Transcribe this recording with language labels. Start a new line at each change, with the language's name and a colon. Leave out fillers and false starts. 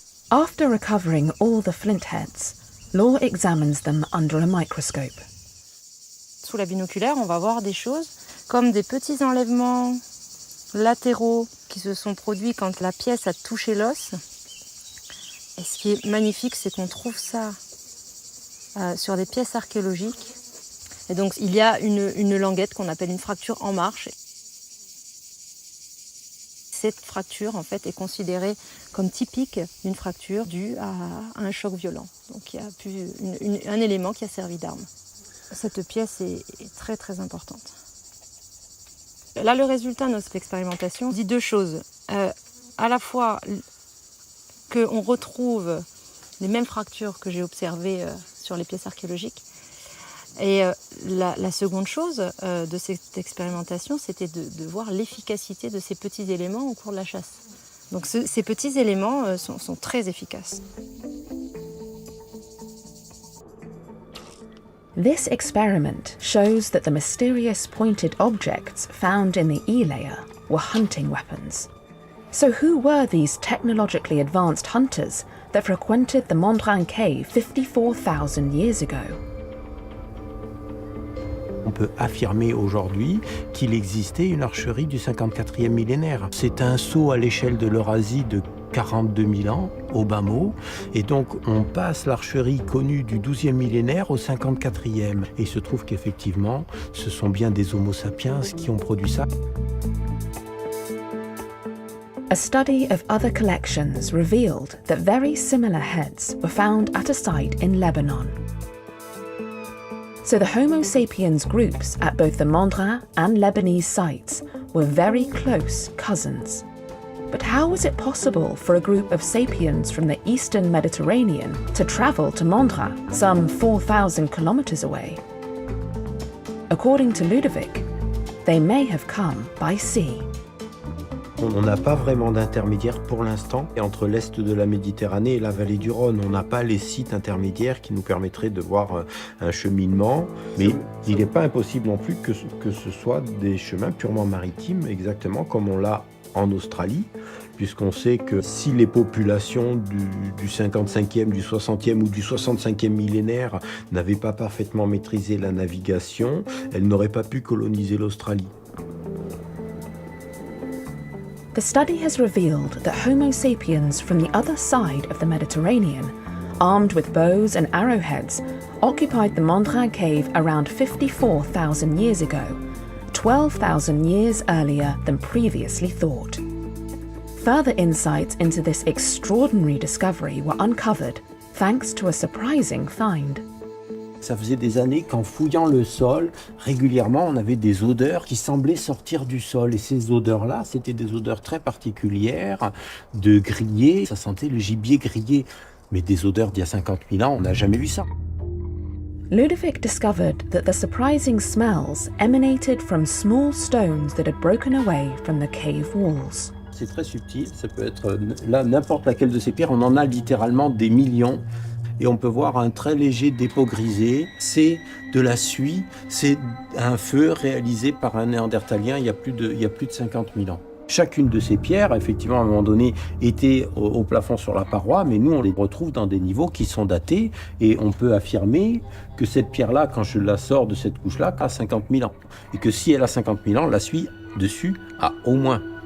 English: After recovering all the flint heads, Laure examines them under a microscope.
French: Sous la binoculaire, on va voir des choses comme des petits enlèvements latéraux qui se sont produits quand la pièce a touché l'os. Et ce qui est magnifique, c'est qu'on trouve ça sur des pièces archéologiques. Et donc, il y a une languette qu'on appelle une fracture en marche. Cette fracture, en fait, est considérée comme typique d'une fracture due à un choc violent. Donc, il y a pu un élément qui a servi d'arme. Cette pièce est très, très importante. Là, le résultat de notre expérimentation dit deux choses. À la fois qu'on retrouve les mêmes fractures que j'ai observées sur les pièces archéologiques. Et la seconde chose de cette expérimentation, c'était de voir l'efficacité de ces petits éléments au cours de la chasse. Donc ces petits éléments sont très efficaces.
English: This experiment shows that the mysterious pointed objects found in the E layer were hunting weapons. So who were these technologically advanced hunters that frequented the Mandrin cave 54,000 years ago?
French: On peut affirmer aujourd'hui qu'il existait une archerie du 54e millénaire. C'est un saut à l'échelle de l'Eurasie de 42 000 ans, au bas mot, et donc on passe l'archerie connue du 12e millénaire au 54e. Et il se trouve qu'effectivement, ce sont bien des Homo sapiens qui ont produit ça.
English: A study of other collections revealed that very similar heads were found at a site in Lebanon. So the Homo sapiens groups at both the Mandrin and Lebanese sites were very close cousins. But how was it possible for a group of sapiens from the eastern Mediterranean to travel to Mandrin, some 4,000 kilometers away? According to Ludovic, they may have come by sea.
French: On n'a pas vraiment d'intermédiaire pour l'instant entre l'est de la Méditerranée et la vallée du Rhône. On n'a pas les sites intermédiaires qui nous permettraient de voir un cheminement. Mais il n'est pas impossible non plus que ce soit des chemins purement maritimes, exactement comme on l'a en Australie, puisqu'on sait que si les populations du 55e, du 60e ou du 65e millénaire n'avaient pas parfaitement maîtrisé la navigation, elles n'auraient pas pu coloniser l'Australie.
English: The study has revealed that Homo sapiens from the other side of the Mediterranean, armed with bows and arrowheads, occupied the Mandrin cave around 54,000 years ago, 12,000 years earlier than previously thought. Further insights into this extraordinary discovery were uncovered thanks to a surprising find.
French: Ça faisait des années qu'en fouillant le sol, régulièrement, on avait des odeurs qui semblaient sortir du sol. Et ces odeurs-là, c'était des odeurs très particulières, de grillé. Ça sentait le gibier grillé. Mais des odeurs d'il y a 50 000 ans, on n'a jamais vu ça.
English: Ludovic discovered that the surprising smells emanated from small stones that had broken away from the cave walls.
French: C'est très subtil. Ça peut être là, n'importe laquelle de ces pierres. On en a littéralement des millions. Et on peut voir un très léger dépôt grisé. C'est de la suie, c'est un feu réalisé par un néandertalien il y a plus de 50 000 ans. Chacune de ces pierres, effectivement, à un moment donné, était au plafond sur la paroi, mais nous, on les retrouve dans des niveaux qui sont datés, et on peut affirmer que cette pierre-là, quand je la sors de cette couche-là, a 50 000 ans. Et que si elle a 50 000 ans, la suie dessus a au moins